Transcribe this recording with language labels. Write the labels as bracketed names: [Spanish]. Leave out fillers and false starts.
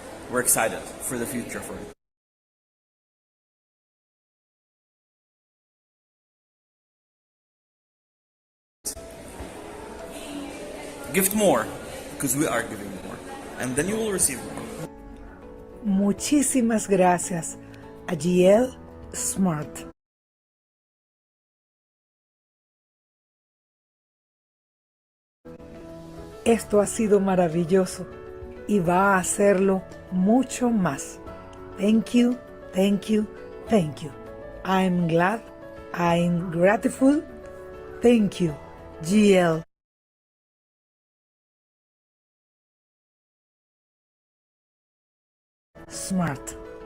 [English] We're excited for the future for it. Gift more, because we are giving more, and then you will receive more. [Spanish] Muchísimas gracias a GL Smart. Esto ha sido maravilloso y va a hacerlo mucho más. [English] Thank you, thank you, thank you. I'm glad, I'm grateful. Thank you, GL. Smart.